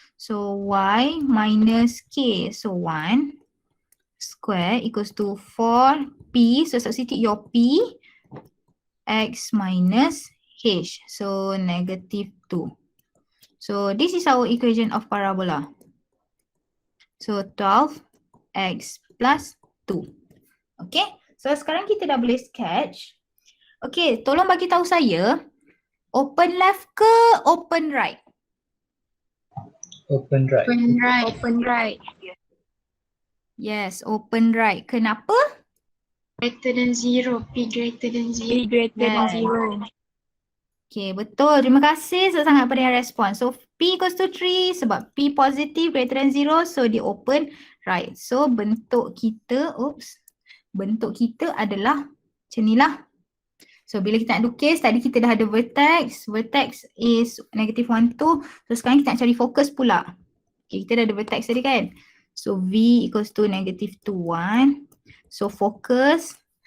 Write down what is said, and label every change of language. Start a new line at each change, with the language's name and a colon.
English: So Y minus K, so 1 square equals to 4P, so substitute your P, X minus H, so negative 2. So this is our equation of parabola. So 12X plus 2.
Malay: Okay, so sekarang kita dah boleh sketch. Okay, tolong bagi tahu saya,
English: open left
Malay: ke
English: open right? Open right. Open right. Open right. Yes, open right. Kenapa? Greater than 0. P greater than 0. P greater than 0. Okay, betul.
Malay: Terima kasih sangat pada yang respon.
English: So P equals to 3 sebab P positive greater than 0, so dia open right.
Malay: So bentuk kita, bentuk kita adalah macam ni lah. So bila kita nak lukis, tadi kita dah ada vertex.
English: Vertex is negative 1, 2.
Malay: So sekarang kita nak cari fokus pula. Okay, kita dah ada vertex tadi kan.
English: So V equals to negative 2, 1. So focus.